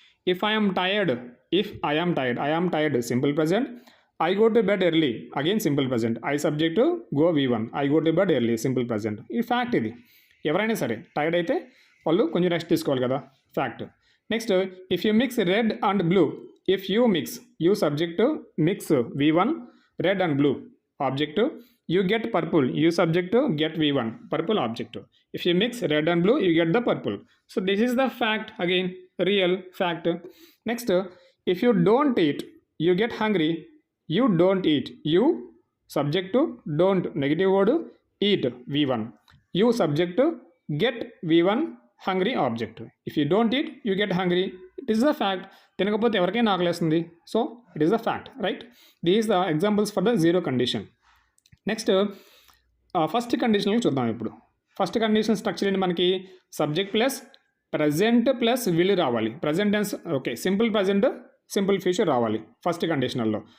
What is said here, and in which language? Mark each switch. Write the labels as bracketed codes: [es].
[en] If I am tired, I am tired, simple present. I go to bed early, again simple present. I subject to go V1, I go to bed early, simple present. [te] ఈ fact ఇది. ఎవరైనా సరే tired అయితే వాళ్ళు కొంచెం rest తీసుకోవాలి కదా, fact. [en] Next, if you mix red and blue. If you mix, you subject to mix V1, red and blue object. You get purple, you subject to get V1, purple object. If you mix red and blue you get the purple. So this is the fact, again real fact. Next, if you don't eat you get hungry. You don't eat, you subject to don't, negative word, eat V1. You subject to get V1, hungry object. If you don't eat you get hungry, it is the fact. [te] తినకపోతే ఎవరికైనా ఆకలేస్తుంది, [en] So it is the fact, right. These the examples for the zero condition. [te] Next, first కండిషన్కి చూద్దాం ఇప్పుడు. First condition structure ఏంటి మనకి, subject plus present plus will రావాలి. Present tense okay, simple present simple future రావాలి first కండిషనల్లో.